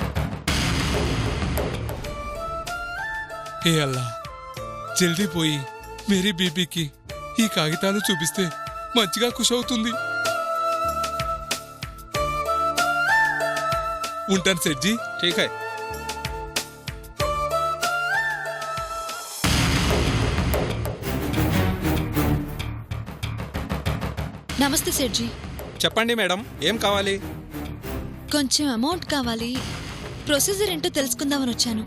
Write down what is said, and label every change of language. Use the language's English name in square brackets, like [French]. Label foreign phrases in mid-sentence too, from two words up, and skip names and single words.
[Hindi] हे अल्लाह, जल्दी [Telugu] పోయి మేరీ బీబీకి ఈ కాగితాలు చూపిస్తే మంచిగా ఖుషి అవుతుంది. ఉంటాను సెట్జీ. [Hindi] ठीक है. [Telugu] నమస్తే సెడ్జీ. చెప్పండి మేడం, ఏం కావాలి? కొంచెం అమౌంట్ కావాలి. ప్రొసీజర్ ఏంటో తెలుసుకుందామని వచ్చాను.